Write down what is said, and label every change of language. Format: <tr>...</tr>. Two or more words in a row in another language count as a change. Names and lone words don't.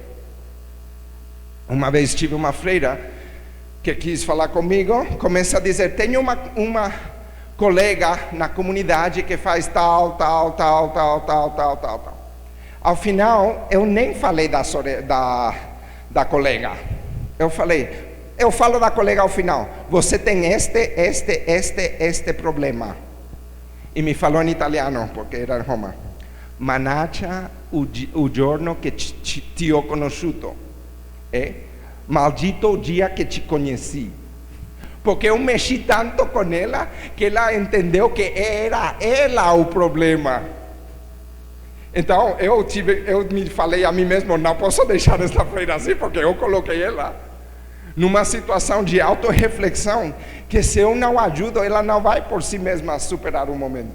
<pt>Uma vez tive uma freira que quis falar comigo, começa a dizer: tenho uma colega na comunidade que faz tal. Ao final, eu nem falei da colega. Eu falo da colega ao final: você tem este problema. E me falou em italiano, porque era em Roma:</pt> <it>Manaccia o giorno che ti ho conosciuto.</it> <pt>Maldito o dia que te conheci. Porque eu mexi tanto com ela que ela entendeu que era ela o problema. Então eu me falei a mim mesmo: não posso deixar esta freira assim, porque eu coloquei ela numa situação de autorreflexão, que se eu não ajudo, ela não vai por si mesma superar o momento.</pt>